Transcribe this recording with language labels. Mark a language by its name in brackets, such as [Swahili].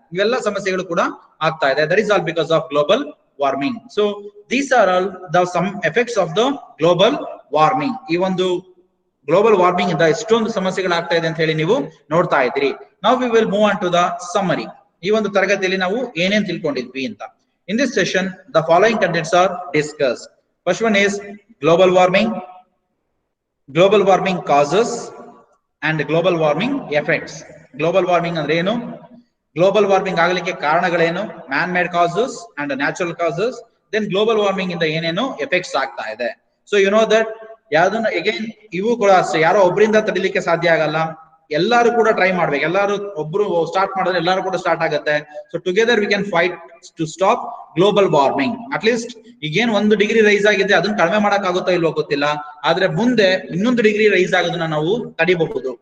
[Kannada] ಇವೆಲ್ಲ ಸಮಸ್ಯೆಗಳು ಕೂಡ ಆಗ್ತಾ ಇದೆ. [English] That is all because of global warming. So these are all the some effects of the global warming. [Kannada] ಈ ಒಂದು ಗ್ಲೋಬಲ್ ವಾರ್ಮಿಂಗ್ ಇಂದ ಎಷ್ಟೊಂದು ಸಮಸ್ಯೆಗಳಾಗ್ತಾ ಇದೆ ಅಂತ ಹೇಳಿ ನೀವು ನೋಡ್ತಾ ಇದ್ದೀರಿ. [English] Now we will move on to the summary. [Kannada] ಈ ಒಂದು ತರಗತಿಯಲ್ಲಿ ನಾವು ಏನೇನ್ ತಿಳ್ಕೊಂಡಿದ್ವಿ ಅಂತ. [English] In this session, the following contents are discussed. First one is global warming causes and global warming effects. [Kannada] Global warming ಅಂದ್ರೆ ಏನು? Global warming ಆಗಲಿಕ್ಕೆ ಕಾರಣಗಳೇನು? [English] Man made causes and natural causes. [Kannada] Then global warming ಇಂದ ಏನೇನು effects ಆಗ್ತಾ ಇದೆ. [English] So you know that [Kannada] ಯಾವ್ದನ್ನ again ಇವು ಕೂಡ ಅಷ್ಟೇ, ಯಾರೋ ಒಬ್ಬರಿಂದ ತಡಿಲಿಕ್ಕೆ ಸಾಧ್ಯ ಆಗಲ್ಲ. ಎಲ್ಲರೂ ಕೂಡ ಟ್ರೈ ಮಾಡ್ಬೇಕು. ಎಲ್ಲರೂ ಒಬ್ರು ಸ್ಟಾರ್ಟ್ ಮಾಡಿದ್ರೆ ಎಲ್ಲರೂ ಕೂಡ ಸ್ಟಾರ್ಟ್ ಆಗುತ್ತೆ. [English] So together we can fight to stop global warming. [Kannada] At least ಈಗೇನ್ 1 ಡಿಗ್ರಿ ರೈಸ್ ಆಗಿದೆ, ಅದನ್ನ ಕಡಿಮೆ ಮಾಡಕ್ ಆಗುತ್ತೋ ಇಲ್ವೋ ಗೊತ್ತಿಲ್ಲ, ಆದ್ರೆ ಮುಂದೆ 1 ಡಿಗ್ರಿ ರೈಸ್ ಆಗೋದನ್ನ ನಾವು ತಡಿಬಹುದು.